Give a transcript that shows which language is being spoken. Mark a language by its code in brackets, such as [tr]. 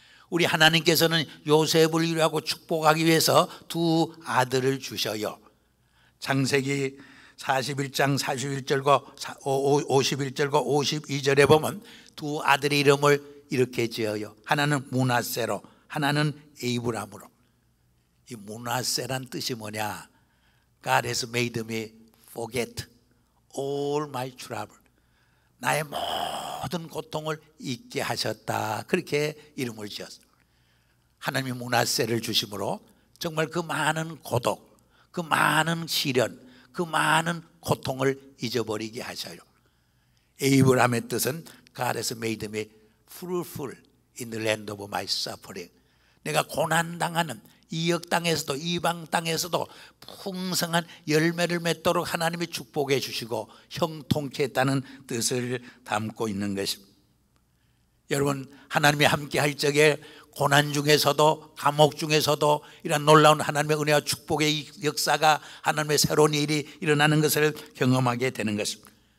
[ko] 우리 하나님께서는 요셉을 위로하고 축복하기 위해서 2 아들을 주셔요. 창세기 41장 41절과 51절과 52절에 보면 2 아들의 이름을 이렇게 지어요. 하나는 므낫세로, 하나는 에이브람으로. 이 므낫세란 뜻이 뭐냐? [en] God has made me forget all my trouble. [ko] 나의 모든 고통을 잊게 하셨다. 그렇게 이름을 지었어요. 하나님이 므낫세를 주심으로 정말 그 많은 고독, 그 많은 시련, 그 많은 고통을 잊어버리게 하셔요. 에이브람의 뜻은 [en] God has made me fruitful in the land of my suffering. [ko] 내가 고난당하는 이역 땅에서도 이방 땅에서도 풍성한 열매를 맺도록 하나님이 축복해 주시고 형통케 했다는 뜻을 담고 있는 것입니다. 여러분, 하나님이 함께 할 적에 고난 중에서도 감옥 중에서도 이런 놀라운 하나님의 은혜와 축복의 역사가, 하나님의 새로운 일이 일어나는 것을 경험하게 되는 것입니다.